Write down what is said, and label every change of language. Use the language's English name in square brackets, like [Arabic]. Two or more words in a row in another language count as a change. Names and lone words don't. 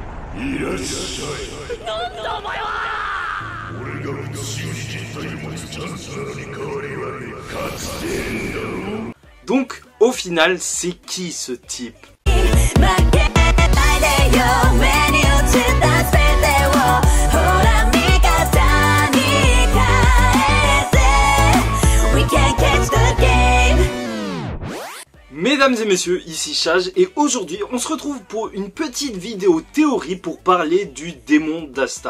[Japanese] いらっしゃい。なんだお前は。俺が復讐に実体を持つチャンスなのに代わりはね、勝つでんだろ。 [French] Donc, au final, c'est qui ce type? Mesdames et messieurs, ici Chage et aujourd'hui on se retrouve pour une petite vidéo théorie pour parler du démon d'Asta.